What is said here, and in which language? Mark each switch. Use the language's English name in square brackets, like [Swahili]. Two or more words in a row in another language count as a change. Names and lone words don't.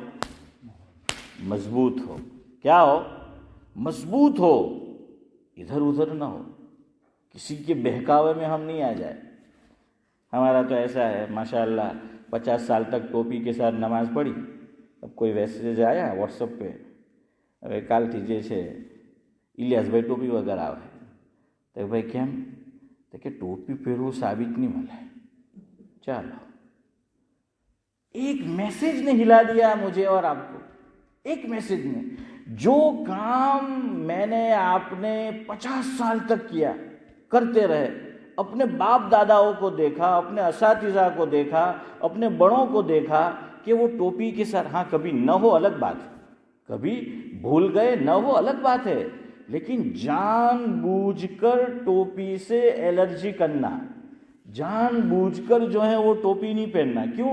[Urdu] مضبوط ہو. کیا ہو؟ مضبوط ہو، ادھر ادھر نہ ہو، کسی کے بہکاوے میں ہم نہیں آ جائے. ہمارا تو ایسا ہے ماشاءاللہ، 50 سال تک ٹوپی کے ساتھ نماز پڑھی. اب کوئی میسیج آیا واٹس ایپ پہ، [Gujarati] હવે કાલથી જે છે ઇલિયાસભાઈ ટોપી વગર આવે. તો ભાઈ કેમ? તો કે ટોપી પહેરવું સાબિત નહીં મળે. [Urdu] چلو ایک میسج نے ہلا دیا مجھے اور آپ کو، ایک میسج نے۔ جو کام میں نے آپ نے 50 سال تک کیا، کرتے رہے، اپنے باپ داداؤں کو دیکھا، اپنے اساتذہ کو دیکھا، اپنے بڑوں کو دیکھا کہ وہ ٹوپی کے ساتھ، ہاں کبھی نہ ہو الگ بات ہے، کبھی بھول گئے نہ ہو الگ بات ہے، لیکن جان بوجھ کر ٹوپی سے الرجی کرنا، جان بوجھ کر جو ہے وہ ٹوپی نہیں پہننا، کیوں؟